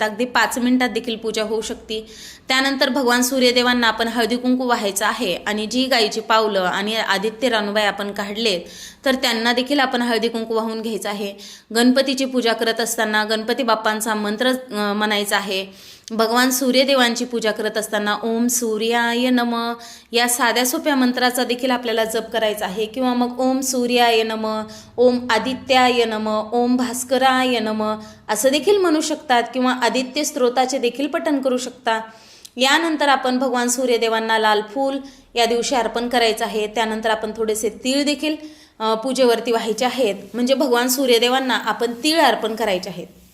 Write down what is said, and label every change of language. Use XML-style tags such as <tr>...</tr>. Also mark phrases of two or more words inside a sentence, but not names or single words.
<mr>अगदी 5 मिनिटात देखील पूजा होऊ शकते. त्यानंतर भगवान सूर्यदेवांना आपण हळदी कुंकू वाहायचं आहे आणि जी गायीची पावलं आणि आदित्य रानूबाई आपण काढलेत तर त्यांना देखील आपण हळदी कुंकू वाहून घ्यायचं आहे. गणपतीची पूजा करत असताना गणपती बाप्पांचा मंत्र म्हणायचा आहे. भगवान सूर्यदेवांची पूजा करत असताना</mr> <sa>ओम सूर्याय नमः</sa> <mr>या साध्या सोप्या मंत्राचा देखील आपल्याला जप करायचा आहे किंवा मग</mr> <sa>ओम सूर्याय नमः, ओम आदित्याय नमः, ओम भास्कराय नमः</sa> <mr>असं देखील म्हणू शकतात किंवा आदित्य स्तोत्राचे देखील पठण करू शकता. यानंतर आपण भगवान सूर्यदेवांना लाल फूल या दिवशी अर्पण करायचं आहे. त्यानंतर आपण थोडेसे तीळ देखील पूजेवरती व्हायचे आहेत. म्हणजे भगवान सूर्यदेवांना आपण तीळ अर्पण करायचे आहेत.</mr>